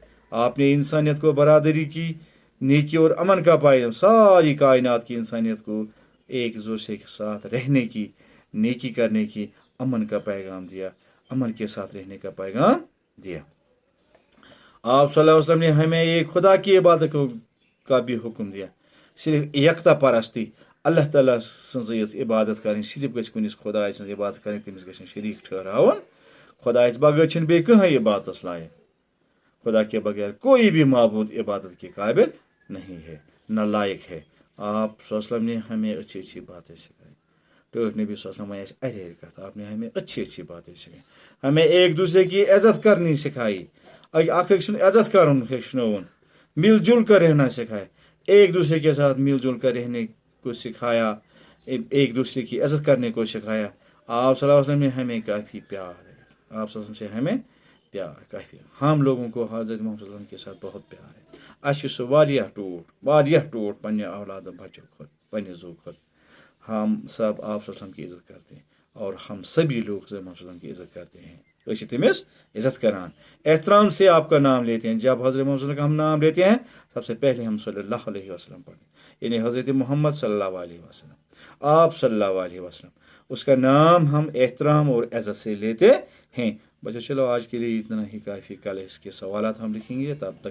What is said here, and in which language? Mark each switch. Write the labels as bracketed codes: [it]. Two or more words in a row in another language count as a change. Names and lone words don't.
[ur] آپ نے انسانیت کو برادری کی, نیکی اور امن کا پیغام, ساری کائنات کی انسانیت کو ایک دوسرے کے ساتھ رہنے کی, نیکی کرنے کی, امن کا پیغام دیا, امن کے ساتھ رہنے کا پیغام دیا. آپ صلی اللہ علیہ وسلم نے ہمیں ایک خدا کی عبادت کا بھی حکم دیا. [ks] صرف یکتا پرستی, اللہ تعالیٰ سٕنٛز عبادت کریں, صرف گژھِ کُنس خداے سٕنٛز عبادت کریں, تٔمِس گژھِ نہٕ شریٖک ٹھہراوُن. خدایس بغٲر چھِنہٕ بیٚیہِ کٕہٕنۍ عبادتس لایق. [ur] خدا کے بغیر کوئی بھی معبود عبادت کے قابل نہیں ہے, نہ لائق ہے. آپ صلی اللہ علیہ وسلم نے ہمیں اچھی اچھی باتیں سکھائی. [ks] ٹٲٹھۍ نبی صلی اللہ علیہ وسلم اَسہِ اَڑِ کَتھ, [ur] آپ نے ہمیں اچھی اچھی باتیں سکھائی. ہمیں ایک دوسرے کی عزت کرنی سکھائی, [ks] اکھ أکۍ سُنٛد عزت کرُن ہیٚچھنووُن, [ur] مل جل کر رہنا سکھایا, ایک دوسرے کے ساتھ مل جل کر رہنے کو سکھایا, ایک دوسرے کی عزت کرنے کو سکھایا. آپ صلی اللہ علیہ وسلم نے ہمیں کافی پیار ہے. آپ صلی اللہ علیہ وسلم سے ہمیں پیار کافی, ہم لوگوں کو حضرت محمد صلی اللہ علیہ وسلم کے ساتھ بہت پیار ہے. [ks] اَسہِ چھُ سُہ واریاہ ٹوٹھ پنٛنہِ اولادٕ بچو کھۄتہٕ, پنٛنہِ زُو کھۄتہٕ. [ur] ہم سب آپ صلی اللہ علیہ وسلم کی عزت کرتے ہیں, اور ہم سبھی لوگ حضرت محمد صلی اللہ علیہ وسلم کی عزت کرتے ہیں. [ks] أسۍ چھِ تٔمِس عزت کران, [ur] احترام سے آپ کا نام لیتے ہیں. جب حضرت محمد صلی اللہ علیہ وسلم کا ہم نام لیتے ہیں, سب سے پہلے ہم صلی اللہ علیہ وسلم پڑھتے ہیں, یعنی حضرت محمد صلی اللہ علیہ وسلم, آپ صلی اللہ علیہ وسلم, اس کا نام ہم احترام اور عزت سے لیتے ہیں. بچو چلو آج کے لیے اتنا ہی کافی. کل اس کے سوالات ہم لکھیں گے.